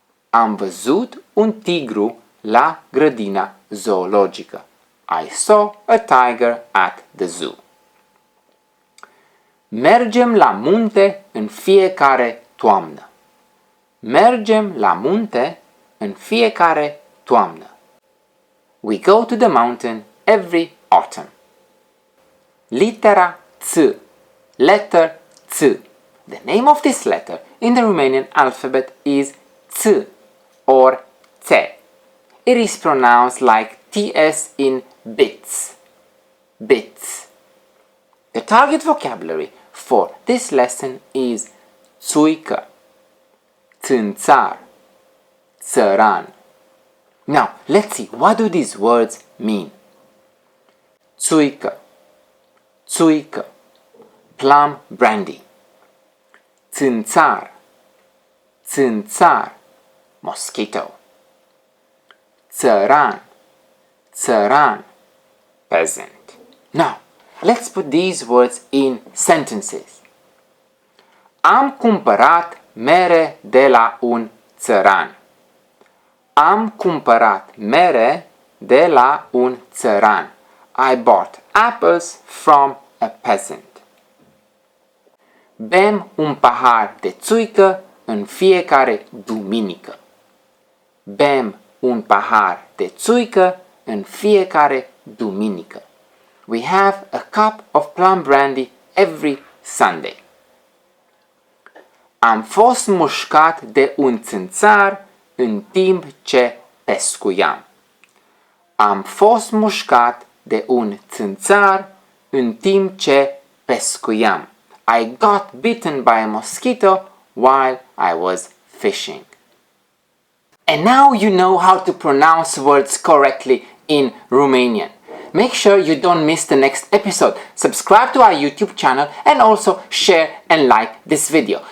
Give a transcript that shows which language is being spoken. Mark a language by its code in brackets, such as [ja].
[ro] Am văzut un tigru la grădina zoologică. [en] I saw a tiger at the zoo. [ro] Mergem la munte în fiecare toamnă. Mergem la munte în fiecare toamnă. [en] We go to the mountain every autumn. [ro] Litera ț. [en] Letter ț. The name of this letter in the Romanian alphabet is ț or ț. It is pronounced like TS in bits. Bits. The target vocabulary for this lesson is țuică, țânțar, țăran. Now, let's see, what do these words mean? Țuică, țuică, plum brandy. Țânțar, țânțar, mosquito. Țăran, țăran, peasant. Now, let's put these words in sentences. [ro] Am cumpărat mere de la un țăran. Am cumpărat mere de la un țăran. [en] I bought apples from a peasant. [ro] Bem un pahar de țuică în fiecare duminică. Bem un pahar de țuică în fiecare duminică. [en] We have a cup of plum brandy every Sunday. [ro] Am fost mușcat de un țânțar în timp ce pescuiam. Am fost mușcat de un țânțar în timp ce pescuiam. [en] I got bitten by a mosquito while I was fishing. And now you know how to pronounce words correctly in Romanian. Make sure you don't miss the next episode. Subscribe to our YouTube channel and also share and like this video.